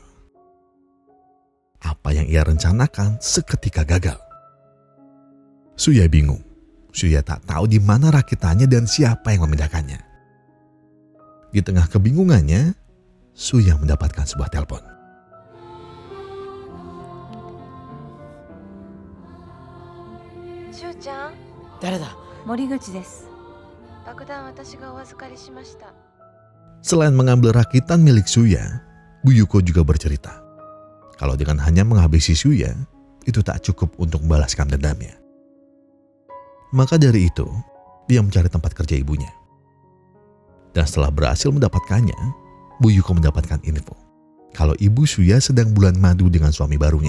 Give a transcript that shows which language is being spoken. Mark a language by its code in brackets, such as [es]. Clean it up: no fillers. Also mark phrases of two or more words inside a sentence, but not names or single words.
[id] Apa yang ia rencanakan seketika gagal. Suya bingung. Suya tak tahu di mana rakitannya dan siapa yang memindahkannya. Di tengah kebingungannya, Suya mendapatkan sebuah telepon. [ja] Shu-chan, 誰だ。森口です。爆弾私がお預かりしました。 [id] Selain mengambil rakitan milik Suya, Buyuko juga bercerita kalau dengan hanya menghabisi Suya, itu tak cukup untuk membalaskan dendamnya. Maka dari itu, dia mencari tempat kerja ibunya. Dan setelah berhasil mendapatkannya, Buyuko mendapatkan info kalau ibu Suya sedang bulan madu dengan suami barunya.